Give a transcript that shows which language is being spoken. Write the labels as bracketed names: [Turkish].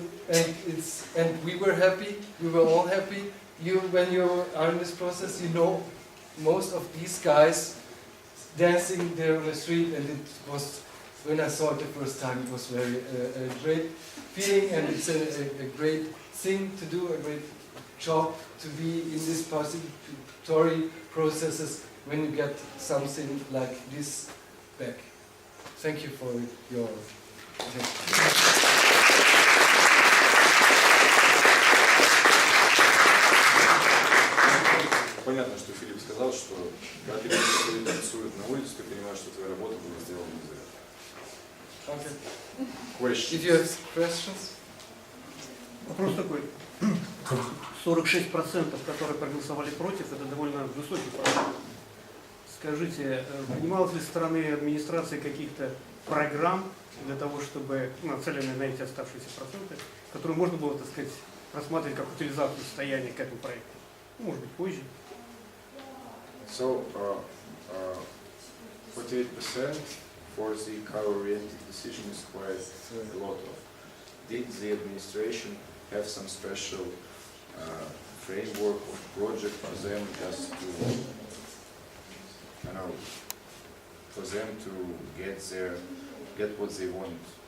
[English] And we were happy, we were all happy. When you are in this process, you know most of these guys dancing there on the street, and it was, when I saw it the first time, it was very a great feeling, and it's a great thing to do, a great job to be in this participatory processes when you get something like this back. Thank you for your attention. [Russian] понятно, что Филипп сказал, что когда люди танцуют на улице, ты понимаешь, что твоя работа была сделана за это. [English] Okay. Questions? If you have questions? [Russian] Вопрос такой. 46%, которые проголосовали против, это довольно высокий процент. Скажите, принималось ли со стороны администрации каких-то программ для того, чтобы, нацеленные на эти оставшиеся проценты, которые можно было, так сказать, рассматривать как утилизацию состояния к этому проекту? Может быть, позже. [English] So, 48% for the car-oriented decision is quite a lot of. Did the administration have some special framework or project for them just to, for them to get what they want?